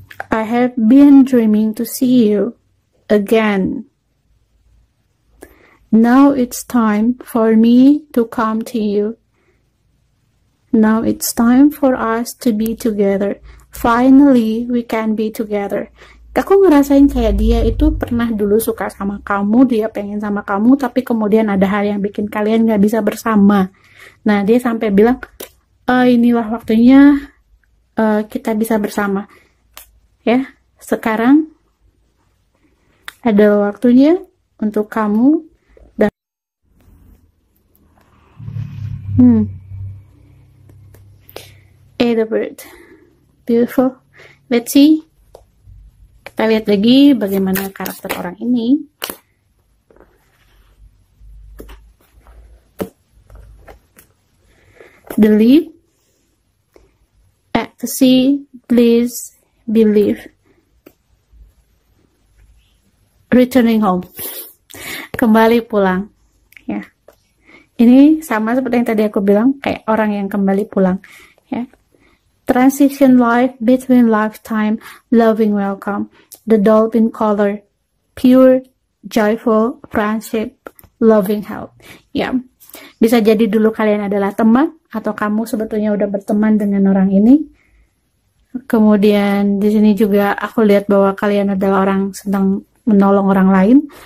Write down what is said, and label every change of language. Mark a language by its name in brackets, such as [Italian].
[English] I have been dreaming to see you again. Now it's time for me to come to you. Now it's time for us to be together. Finally, we can be together. [Indonesian] Aku ngerasain kayak dia itu pernah dulu suka sama kamu, dia pengen sama kamu, tapi kemudian ada hal yang bikin kalian gak bisa bersama. Nah, dia sampai bilang, inilah waktunya kita bisa bersama. Ya, sekarang ada waktunya untuk kamu dan the bird. Beautiful. Let's see. Kita lihat lagi bagaimana karakter orang ini. [English] The lead, ecstasy, bliss, believe. [Indonesian] Returning home. Kembali pulang. Ya. Ini sama seperti yang tadi aku bilang, kayak orang yang kembali pulang. Ya. [English] Transition life between lifetime, loving welcome. The dolphin color, pure, joyful, friendship, loving help. [Indonesian] Ya, bisa jadi dulu kalian adalah teman, atau kamu sebetulnya udah berteman dengan orang ini. Kemudian di sini juga aku lihat bahwa kalian adalah orang sedang menolong orang lain.